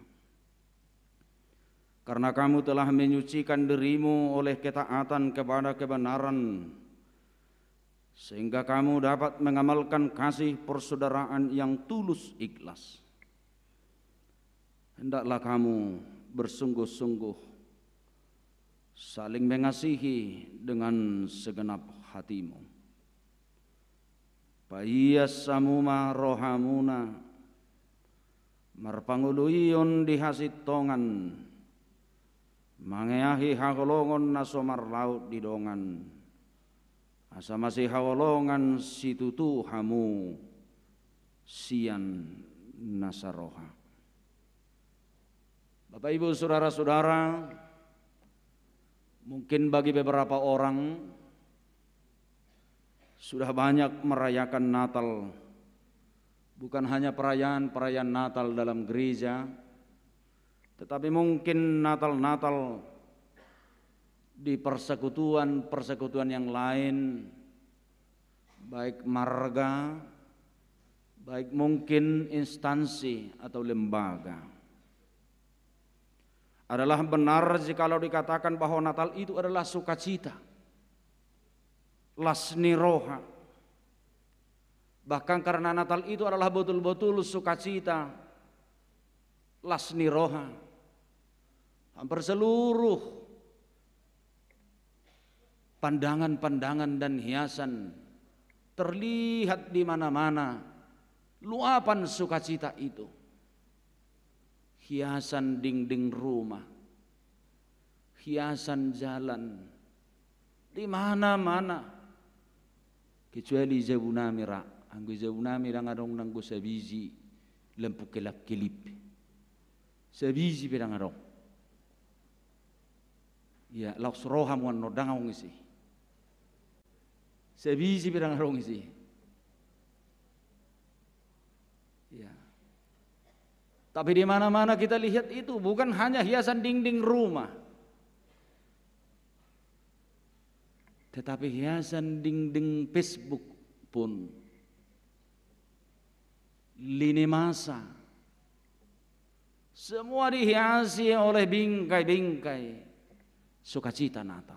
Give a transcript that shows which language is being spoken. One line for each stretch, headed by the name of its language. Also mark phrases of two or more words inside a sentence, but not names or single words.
Indonesian: Karena kamu telah menyucikan dirimu oleh ketaatan kepada kebenaran, sehingga kamu dapat mengamalkan kasih persaudaraan yang tulus ikhlas. Hendaklah kamu bersungguh-sungguh saling mengasihi dengan segenap hatimu.
Batak Toba: Paiyas samuma rohamuna marpanguluyon dihasit tongan mangeahi hagolongon nasomar laut didongan asa masih hawolongan situtu hamu sian nasaroha.
Indonesian: Bapak Ibu saudara-saudara, mungkin bagi beberapa orang sudah banyak merayakan Natal, bukan hanya perayaan Natal dalam gereja, tetapi mungkin Natal di persekutuan yang lain, baik marga, baik mungkin instansi atau lembaga. Adalah benar jikalau dikatakan bahwa Natal itu adalah sukacita,
Batak Toba: lasni roha.
Indonesian: Bahkan karena Natal itu adalah betul-betul sukacita,
Batak Toba: lasni roha.
Indonesian: Hampir seluruh pandangan-pandangan dan hiasan terlihat di mana-mana, luapan sukacita itu. Hiasan dinding rumah, hiasan jalan di mana-mana, kecuali
Batak Toba: Jabunami ra, anggo Jabunami ra ngadong nanggo sabiji lampu kelap-kelip, sabiji pedang ngadong, ya laus roham wan no dangau ngisi, sabiji pedang ngadong ngisi, ya.
Indonesian: Tapi di mana-mana kita lihat itu bukan hanya hiasan dinding rumah, tetapi hiasan dinding Facebook pun, lini masa, semua dihiasi oleh bingkai-bingkai sukacita Natal.